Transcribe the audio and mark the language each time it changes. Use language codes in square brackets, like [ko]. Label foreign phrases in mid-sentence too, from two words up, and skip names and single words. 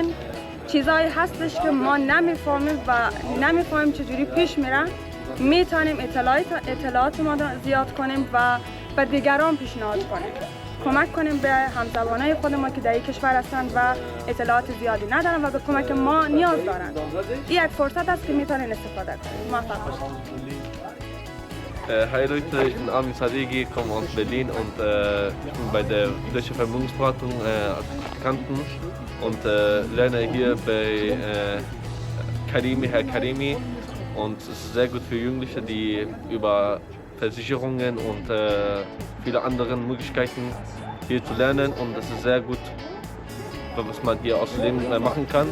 [fa] چیزایی هستش که ما نمیفهمیم و نمیفهمیم چجوری پیش میره، میتونیم اطلاعات ما زیاد کنیم و به دیگران پیشنهاد کنیم، کمک کنیم به همزبانای خود ما که در این کشور هستند و اطلاعات زیادی ندارن و به کمک ما نیاز دارند. این یک فرصت است که میتونین استفاده کنید. موفق باشید. [de] Hi Leute, ich bin Armin Sadeghi, komme aus Berlin und ich bin bei der Deutschen Vermögensberatung als Praktikanten und lerne hier bei Herr Karimi, und es ist sehr gut für Jugendliche, die über Versicherungen und viele andere Möglichkeiten hier zu lernen, und es ist sehr gut, was man hier aus dem Leben machen kann.